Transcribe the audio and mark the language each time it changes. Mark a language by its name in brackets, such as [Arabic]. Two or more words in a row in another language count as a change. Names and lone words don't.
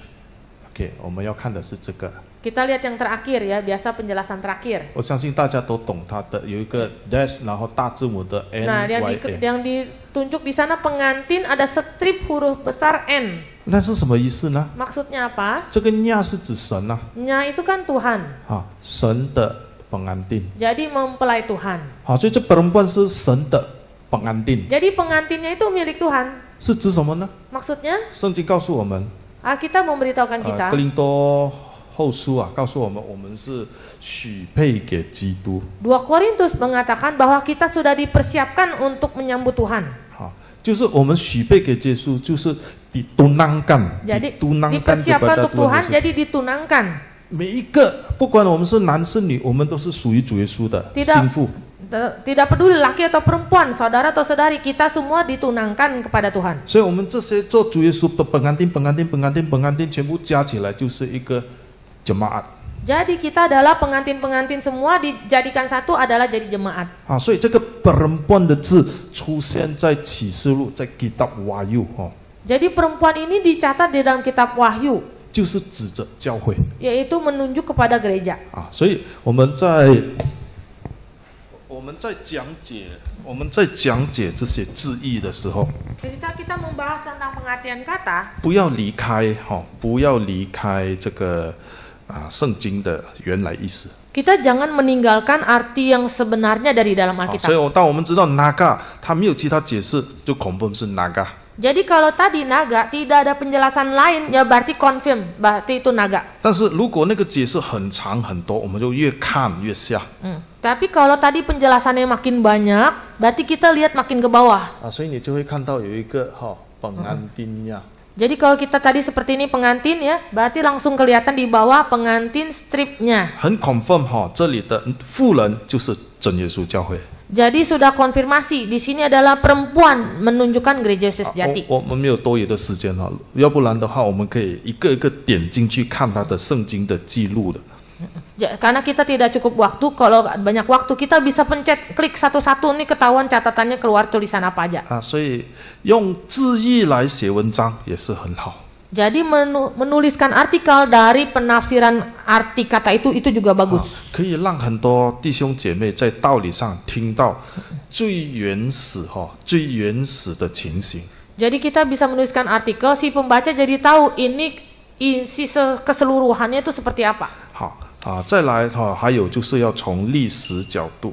[Chinese] OK， 我们要看的是这个。 [Indonesian] Kita lihat yang terakhir ya, biasa penjelasan terakhir. [Chinese] 我相信大家都懂它的，有一个 dash， 然后大字母的 N [Indonesian] Nah, Y A。 yang ditunjuk di sana pengantin ada strip huruf besar N. [Chinese] 那是什么意思呢？ [Indonesian] Maksudnya apa? [Chinese] 这个nya是指神啊， [Indonesian] Nya itu kan Tuhan. [Chinese] 啊，神的 pengantin。 [Indonesian] Jadi mempelai Tuhan. [Chinese] 好，所以这 perempuan 是神的 pengantin， [Indonesian] Jadi pengantinnya itu milik Tuhan. [Chinese] 是指什么呢？ [Indonesian] Maksudnya [Chinese] 圣经告诉我们， [Indonesian] Alkitab memberitahukan [Chinese] 哥 [Indonesian] kita. [Chinese] 林多后书啊，告诉我们，我们是许配给基督。 [Indonesian] 2 Korintus mengatakan bahwa kita sudah dipersiapkan untuk menyambut Tuhan. [Chinese] 好，就是我们许配给耶稣，就是 ditunangkan， [Indonesian] Jadi ditunangkan dipersiapkan kepada untuk Tuhan, Tuhan Yesus。 jadi ditunangkan. [Chinese] 每一个，不管我们是男是女，我们都是属于主耶稣的 [Indonesian] Tidak [Chinese] 心腹。 [Indonesian] Tidak peduli laki atau perempuan, saudara atau saudari, kita semua ditunangkan kepada Tuhan. [Chinese] 所以，我们这些做主耶稣的pengantin，全部加起来就是一个 jemaat。 [Indonesian] Jadi kita adalah pengantin-pengantin semua dijadikan satu adalah jadi jemaat. [Chinese] 啊，所以这个 perempuan 的字出现在启示录，在 [Indonesian] kitab Wahyu [Chinese] 哦， [Indonesian] Jadi perempuan ini dicatat di dalam kitab Wahyu, [Chinese] 就是指着教会 [Indonesian] yaitu menunjuk kepada gereja. [Chinese] 啊。所以我们在讲解这些字义的时候， [Indonesian] Ketika kita membahas tentang pengertian kata, [Chinese] 不要离开不要离开这个圣经的原来意思。 [Indonesian] kita jangan meninggalkan arti yang sebenarnya dari dalam [Chinese] 所以 [Indonesian] Alkitab. [Chinese] 当我们知道 naga， 它没有其他解释，就confirm 是 naga。 [Indonesian] Jadi kalau tadi naga tidak ada penjelasan lain, ya berarti confirm, berarti itu naga. [Chinese] 但是如果那个解释很长很多，我们就越看越下。 [Indonesian] Tapi kalau tadi penjelasannya makin banyak, berarti kita lihat makin ke bawah. [Chinese] 所以你就会看到有一个pengantin呀。 [Indonesian] Jadi kalau kita tadi seperti ini pengantin ya, berarti langsung kelihatan di bawah pengantin stripnya. [Chinese] 很 confirm 这里的妇人就是真耶稣教会。 [Indonesian] Jadi sudah konfirmasi di sini adalah perempuan menunjukkan gereja sejati. [Chinese] 我们没有多余的时间要不然的话我们可以一个一个点进去看他的圣经的记录的。 [Indonesian] Karena kita tidak cukup waktu, kalau banyak waktu kita bisa pencet klik satu-satu nih ketahuan catatannya keluar tulisan apa aja. [Chinese] 所以用字义来写文章也是很好。 [Indonesian] Jadi menuliskan artikel dari penafsiran arti kata itu juga bagus. [Chinese] 可以让很多弟兄姐妹在道理上听到最原始的情形。 [Indonesian] Jadi kita bisa menuliskan artikel, si pembaca jadi tahu ini isi keseluruhannya itu seperti apa. [Chinese] 好再来还有就是要从历史角度。